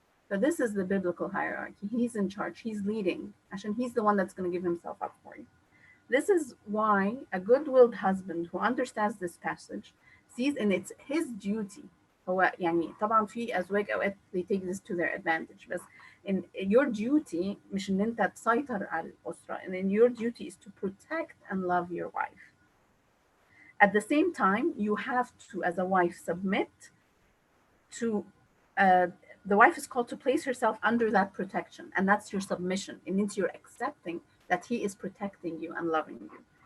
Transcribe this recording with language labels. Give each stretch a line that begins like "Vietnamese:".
English: But this is the biblical hierarchy. He's in charge. He's leading.
Arabic: عشان
English: he's the one that's going to give himself up for you. This is why a good-willed husband who understands this passage sees in it's his duty.
Arabic: هو يعني طبعا في أزواج أوقات
English: they take this to their advantage.
Arabic: بس
English: in your duty
Arabic: مش إن أنت تسيطر على الأسرة.
English: And in your duty is to protect and love your wife. At the same time, you have to, as a wife, submit to the wife is called to place herself under that protection, and that's your submission. It means you're accepting that he is protecting you and loving you.